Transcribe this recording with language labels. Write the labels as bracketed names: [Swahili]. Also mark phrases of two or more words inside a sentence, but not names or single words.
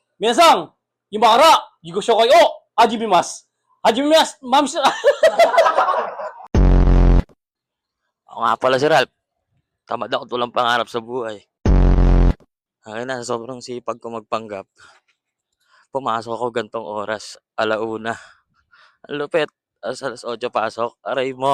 [Japanese] 皆さん、今から自己紹介を始めます。始めます。マミさん。 [Filipino] Ako nga pala si Ralph, tamad ako tulang pangarap sa buhay. Ayun na, sobrang sipag ko magpanggap. Pumasok ako gantong oras, 1:00. Ang lupit, alas 8 pasok, aray mo.